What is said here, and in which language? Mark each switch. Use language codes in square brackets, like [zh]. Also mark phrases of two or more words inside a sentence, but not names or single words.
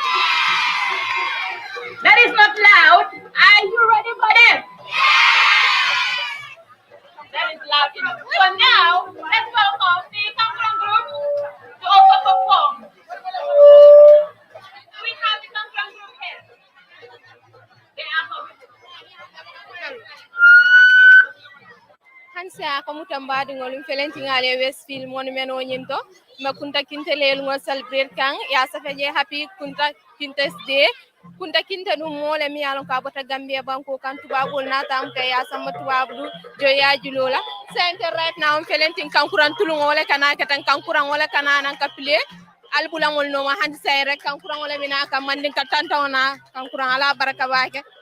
[en] That is not loud. Are you ready for them? That is loud enough. So now let's welcome the Kankurang group to also perform. We have the Kankurang group here. They are coming. [man] hanse ako mutambadi ngolum felenti ngale Westfield monument o nyinto ma Kunta Kinteh lel ngol celebrate kan ya safa je [en] happy Kunta Kinteh day [man] Kunta Kinteh dum mole mi yalon ka bota Gambia banko kan tubabul nata am kay ya sama tubabu jo ya julola center [en] right now [man] felenti kankuran tulungo wala kana katan kankuran wala kana nan kapile albulangol no ma hanse rek kankuran wala mina ka mandin ka tantona kankuran ala baraka bake